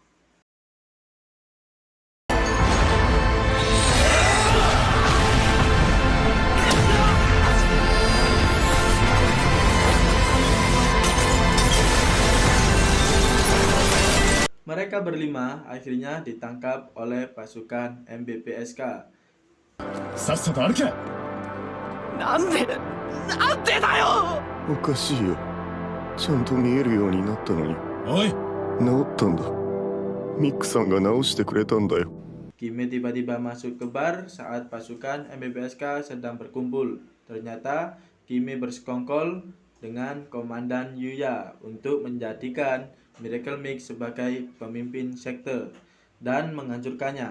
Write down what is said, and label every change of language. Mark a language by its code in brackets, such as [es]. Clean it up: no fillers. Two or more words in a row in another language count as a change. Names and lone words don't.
[id] Mereka berlima akhirnya ditangkap oleh pasukan MBPSK. [ja] さっさと歩け。なんでだよ。おかしいよ。ちゃんと見えるようになったのに。おい。治ったんだ。ミックさんが治してくれたんだよ。 [id] Kimi tiba-tiba masuk ke bar saat pasukan MBPSK sedang berkumpul. Ternyata Kimi bersekongkol dengan Komandan Yuya untuk menjadikan Miracle Mix sebagai pemimpin sekte dan menghancurkannya.